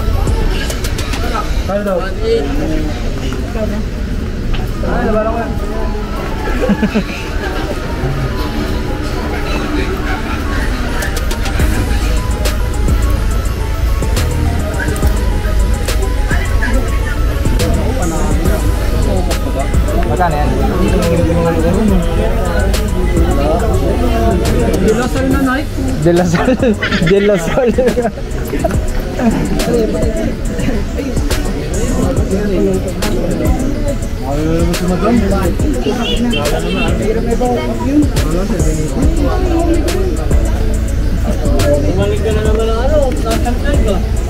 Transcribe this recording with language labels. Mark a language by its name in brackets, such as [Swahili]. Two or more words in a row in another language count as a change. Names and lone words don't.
[Filipino] Kaya daw. Ay, nabalak ko yan. Magkano yan? De La Salle na Nike. De La Salle. De La Salle. Bumalik ka na naman ng ano, nasangkay ka.